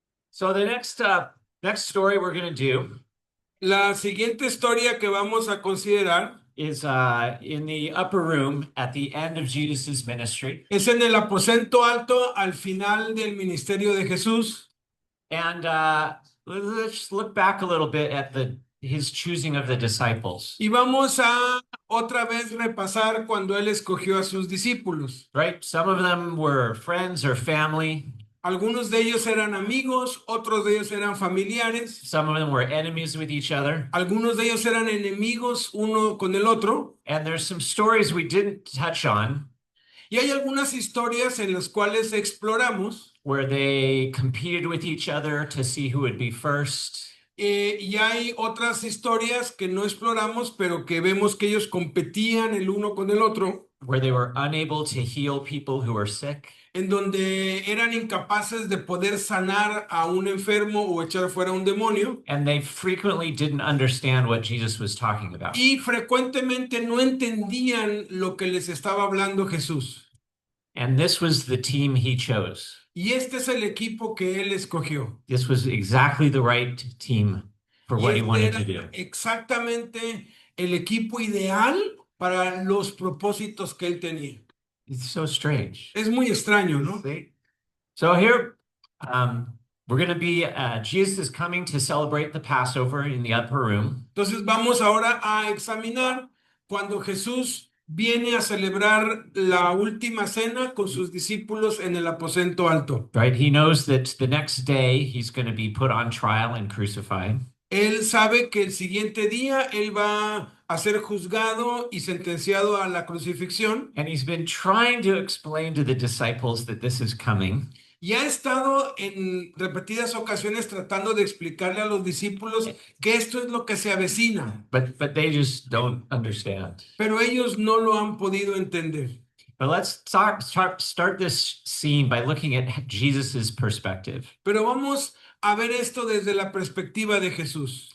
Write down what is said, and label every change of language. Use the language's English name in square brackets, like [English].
[English] So the next story we're going to do [Spanish] La siguiente historia que vamos a considerar [English] is in the upper room at the end of Jesus's ministry. [Spanish] es en el aposento alto al final del ministerio de Jesús. [English] And let's look back a little bit at his choosing of the disciples. [Spanish] Y vamos a otra vez repasar cuando él escogió a sus discípulos. [English] Right? Some of them were friends or family. [Spanish] Algunos de ellos eran amigos, otros de ellos eran familiares. [English] Some of them were enemies with each other. [Spanish] Algunos de ellos eran enemigos uno con el otro. [English] And there's some stories we didn't touch on. [Spanish] Y hay algunas historias en las cuales exploramos. [English] Where they competed with each other to see who would be first. [Spanish] Y hay otras historias que no exploramos, pero que vemos que ellos competían el uno con el otro. [English] Where they were unable to heal people who were sick. [Spanish] En donde eran incapaces de poder sanar a un enfermo o echar fuera un demonio. [English] And they frequently didn't understand what Jesus was talking about. [Spanish] Y frecuentemente no entendían lo que les estaba hablando Jesús. [English] And this was the team he chose. [Spanish] Y este es el equipo que él escogió. [English] This was exactly the right team for what he wanted to do. [Spanish] Exactamente el equipo ideal para los propósitos que él tenía. [English] It's so strange. [Spanish] Es muy extraño, ¿no? [English] So here, we're going to be, Jesus is coming to celebrate the Passover in the upper room. [Spanish] Entonces vamos ahora a examinar cuando Jesús viene a celebrar la última cena con sus discípulos en el aposento alto. [English] Right? He knows that the next day he's going to be put on trial and crucified. [Spanish] Él sabe que el siguiente día él va a ser juzgado y sentenciado a la crucifixión. [English] And he's been trying to explain to the disciples that this is coming. [Spanish] Y ha estado en repetidas ocasiones tratando de explicarle a los discípulos que esto es lo que se avecina. [English] But they just don't understand. [Spanish] Pero ellos no lo han podido entender. [English] But let's start this scene by looking at Jesus's perspective. [Spanish] Pero vamos a ver esto desde la perspectiva de Jesús.